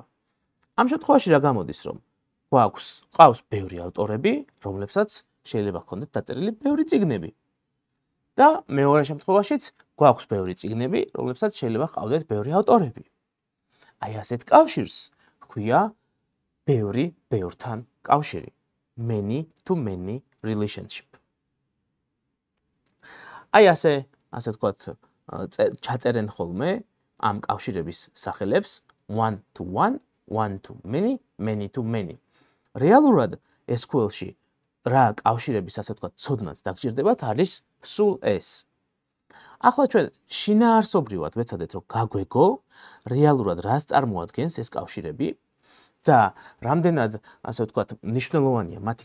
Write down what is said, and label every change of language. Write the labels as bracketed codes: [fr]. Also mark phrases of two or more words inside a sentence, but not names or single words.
[ka] ამ შემთხვევაში რა გამოდის, რომ ყავს ბევრი ავტორები, რომლებსაც შეიძლება ჰქონდეთ დაწერილი ბევრი წიგნები. და მეორე შემთხვევაშიც გვაქვს ბევრი წიგნები, რომლებსაც შეიძლება ჰყავდეთ ბევრი ავტორები. აი ასეთ კავშირს ჰქვია ბევრი ბევრთან კავშირი, [en] many to many relationship. [ka] აი ასე ვთქვათ, ჩაწერენ ხოლმე ამ კავშირების სახელებს [en] one to one, one to many, many to many. [ka] რეალურად SQL-ში რა კავშირების ასე ვთქვათ, ცოდნაც დაგჭირდებათ არის სულ ეს. ახლა ჩვენ შინაარსობრივად ვეცადეთ რომ გაგვეგო რეალურად რას წარმოადგენს ეს კავშირები და რამდენად ასე ვთქვათ მნიშვნელოვანია მათი